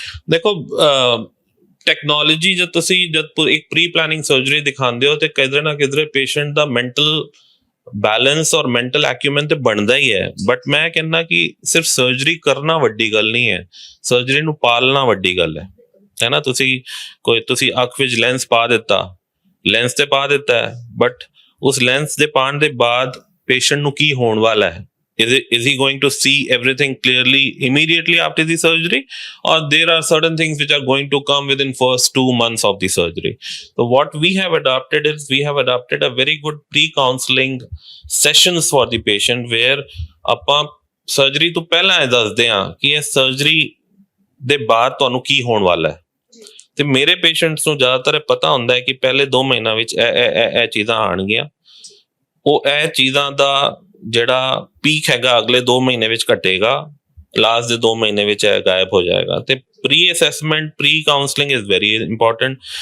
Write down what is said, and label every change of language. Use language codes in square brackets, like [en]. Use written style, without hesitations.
[pa] ਦੇਖੋ ਟੈਕਨੋਲੋਜੀ ਜਦ ਇੱਕ ਪ੍ਰੀ ਪਲੈਨਿੰਗ ਸਰਜਰੀ ਦਿਖਾਉਂਦੇ ਹੋ ਤੇ ਕਿਧਰੇ ਨਾ ਕਿਧਰੇ ਪੇਸ਼ੈਂਟ ਦਾ ਮੈਂਟਲ ਬੈਲੈਂਸ ਔਰ ਮੈਂਟਲ ਐਕਿਊਮੈਨ ਤੇ ਬਣਦਾ ਹੀ ਹੈ। ਬਟ ਮੈਂ ਕਹਿੰਦਾ ਕਿ ਸਿਰਫ ਸਰਜਰੀ ਕਰਨਾ ਵੱਡੀ ਗੱਲ ਨਹੀਂ ਹੈ, ਸਰਜਰੀ ਨੂੰ ਪਾਲਣਾ ਵੱਡੀ ਗੱਲ ਹੈ ਨਾ। ਤੁਸੀਂ ਅੱਖ ਵਿੱਚ ਲੈਂਸ ਪਾ ਦਿੱਤਾ, ਲੈਂਸ ਤੇ ਪਾ ਦਿੱਤਾ ਹੈ, ਬਟ ਉਸ ਲੈਂਸ ਦੇ ਪਾਉਣ ਦੇ ਬਾਅਦ ਪੇਸ਼ੈਂਟ ਨੂੰ ਕੀ ਹੋਣ ਵਾਲਾ ਹੈ? [en] Is he going to see everything clearly immediately after the surgery, or there are certain things which are going to come within first 2 months of the surgery? So what we have adopted is we have adopted a very good pre-counseling sessions for the patient where [pa] ਆਪਾਂ surgery ਤੋਂ ਪਹਿਲਾਂ ਇਹ ਦੱਸਦੇ ਹਾਂ ਕਿ ਇਹ surgery ਦੇ ਬਾਅਦ ਤੁਹਾਨੂੰ ਕੀ ਹੋਣ ਵਾਲਾ ਹੈ। ਤੇ ਮੇਰੇ ਪੇਸ਼ੈਂਟਸ ਨੂੰ ਜ਼ਿਆਦਾਤਰ ਪਤਾ ਹੁੰਦਾ ਹੈ ਕਿ ਪਹਿਲੇ 2 ਮਹੀਨਿਆਂ ਵਿੱਚ ਇਹ ਚੀਜ਼ਾਂ ਆਉਣਗੀਆਂ, ਉਹ ਇਹ ਚੀਜ਼ਾਂ ਦਾ ਜਿਹੜਾ ਪੀਕ ਹੈਗਾ ਅਗਲੇ 2 ਮਹੀਨੇ ਵਿੱਚ ਘਟੇਗਾ, ਲਾਸਟ ਦੇ 2 ਮਹੀਨੇ ਵਿੱਚ ਇਹ ਗਾਇਬ ਹੋ ਜਾਏਗਾ। [en] ਤੇ pre assessment, pre counselling is very important.